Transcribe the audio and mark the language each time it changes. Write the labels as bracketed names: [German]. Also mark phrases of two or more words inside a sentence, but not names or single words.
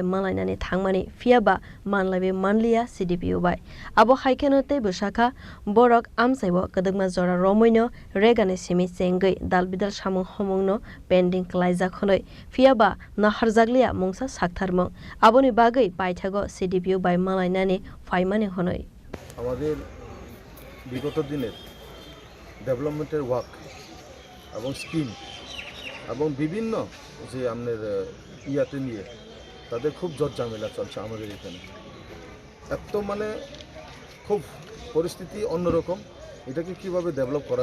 [Kok Borok] malainani thangmani fiaba manlabe manliya CDPO bai abo haikeno tebo saka borok amsaibo kadagma jora romoino regane simi chengai dalbidal samung homongno pending klaija khonoi fiaba naharjaglia mungsa saktharmong aboni bagai paithago CDPO bai malainani faimani honoi [Bangla] আমাদের বিগত দিনের ডেভেলপমেন্টের ওয়ার্ক এবং স্কিম এবং বিভিন্ন যে আমাদের ইয়াতে নিয়ে তাদের খুব ঝামেলা চলছে আমাদের এখানে এত মানে খুব পরিস্থিতি অন্যরকম এটাকে কিভাবে ডেভেলপ করা